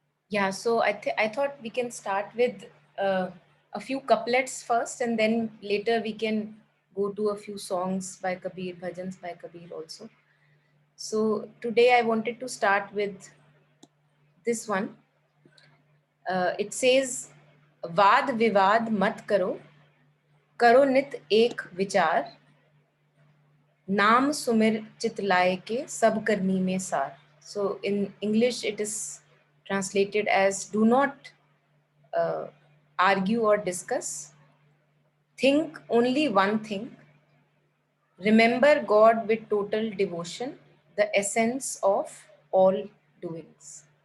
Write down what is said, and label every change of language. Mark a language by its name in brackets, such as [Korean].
[English] Yeah, so I thought we can start with a few couplets first, and then later we can go to a few songs by Kabir, bhajans by Kabir also. So today I wanted to start with this one. It says, [Hindi] "वाद विवाद मत करो, करो नित एक विचार, नाम सुमिर चितलाए के सब करनी में सार." [English] So in English it is translated as, "Do not uh, argue or discuss. Think only one thing. Remember God with total devotion, the essence of all doings."